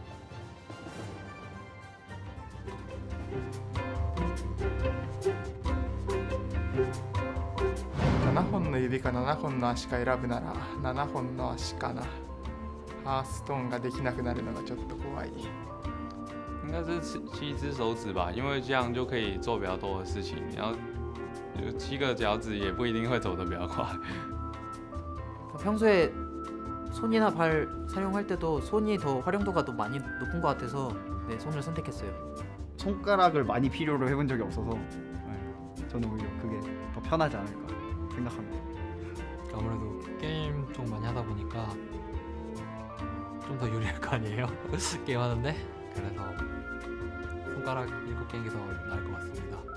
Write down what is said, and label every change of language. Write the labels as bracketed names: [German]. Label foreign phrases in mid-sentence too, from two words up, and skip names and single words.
[Japanese] 7 本の指か7本の足か選ぶなら7本の足かな。ハーストーンができなくなるのがちょっと怖い。 [Chinese] 应该是7只手指吧，因为这样就可以做比较多的事情。然后7个脚趾也不一定会走得比较快。 [Korean] 평소에 손이나 발 사용할 때도 손이 더 활용도가 더 많이 높은 것 같아서 네, 손을 선택했어요. 손가락을 많이 필요로 해본 적이 없어서 저는 오히려 그게 더 편하지 않을까 생각합니다. 아무래도 게임 좀 많이 하다 보니까 좀 더 유리할 거 아니에요? 게임하는데? 그래서 손가락 7개인 게 더 나을 것 같습니다.